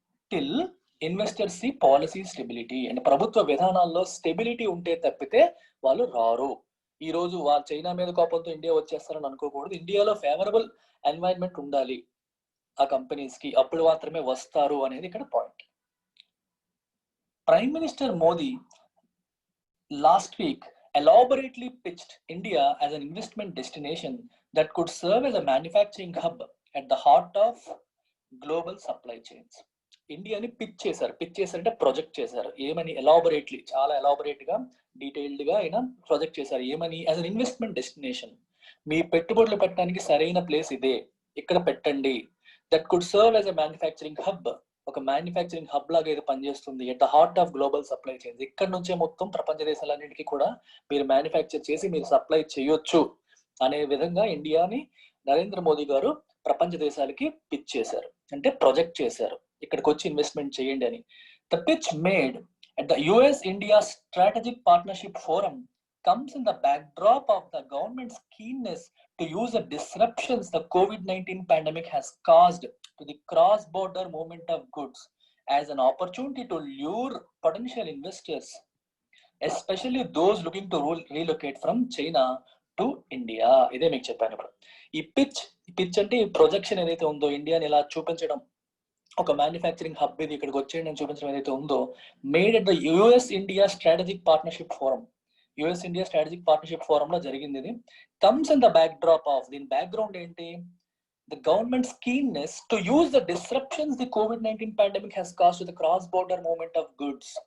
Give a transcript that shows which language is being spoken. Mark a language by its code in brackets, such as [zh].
[en] till investors see policy stability, [te] అంటే ప్రభుత్వ విధానాల్లో స్టెబిలిటీ ఉంటే తప్పితే వాళ్ళు రారు. ఈ రోజు వాళ్ళు చైనా మీద కోపంతో ఇండియా వచ్చేస్తారని అనుకోకూడదు. ఇండియాలో ఫేవరబుల్ ఎన్వైరన్మెంట్ ఉండాలి ఆ కంపెనీస్ కి, అప్పుడు మాత్రమే వస్తారు అనేది ఇక్కడ point. [en] Prime minister Modi last week elaborately pitched India as an investment destination that could serve as a manufacturing hub at the heart of global supply chains. [te] ఇండియాని పిచ్ చేశారంటే ప్రొజెక్ట్ చేశారు. ఏమని? ఎలాబొరేట్లీ, చాలా ఎలాబొరేట్ గా డీటెయిల్డ్ గా ఆయన project చేశారు. ఏమని? [en] as an investment destination, [te] మీ పెట్టుబడులు పెట్టడానికి సరైన ప్లేస్ ఇదే, ఇక్కడ పెట్టండి. [en] that could serve as a manufacturing hub, [te] ఒక మ్యానుఫ్యాక్చరింగ్ హబ్ లాగా ఇది పనిచేస్తుంది. [en] at the heart of global supply chains, [te] ఇక్కడ నుంచే మొత్తం ప్రపంచ దేశాలన్నింటికి కూడా మీరు మ్యానుఫ్యాక్చర్ చేసి మీరు సప్లై చేయొచ్చు అనే విధంగా ఇండియాని నరేంద్ర మోదీ గారు ప్రపంచ దేశాలకి పిచ్ చేశారు, అంటే ప్రొజెక్ట్ చేశారు, ఇక్కడికి వచ్చి ఇన్వెస్ట్మెంట్ చేయండి అని. [en] The pitch made at the US-India Strategic Partnership Forum comes in the backdrop of the government's keenness to use the disruptions the COVID-19 pandemic has caused to the cross-border movement of goods as an opportunity to lure potential investors, especially those looking to relocate from China to India. [te] ఇదే మీకు చెప్పాను ఇప్పుడు. ఈ pitch అంటే ఈ projection ఏదైతే ఉందో, ఇండియాని ఇలా చూపించడం, ఒక మ్యానుఫ్యాక్చరింగ్ హబ్ ఇది ఇక్కడికి వచ్చేయండి అని చూపించడం ఏదైతే ఉందో, [en] made at the US-India Strategic Partnership Forum, [te] US-India Strategic Partnership Forum లో జరిగింది ఇది. [en] comes in the backdrop of, [te] దీని బ్యాక్గ్రౌండ్ ఏంటి? [en] The government's keenness to use the disruptions the COVID-19 pandemic has caused to the cross border movement of goods.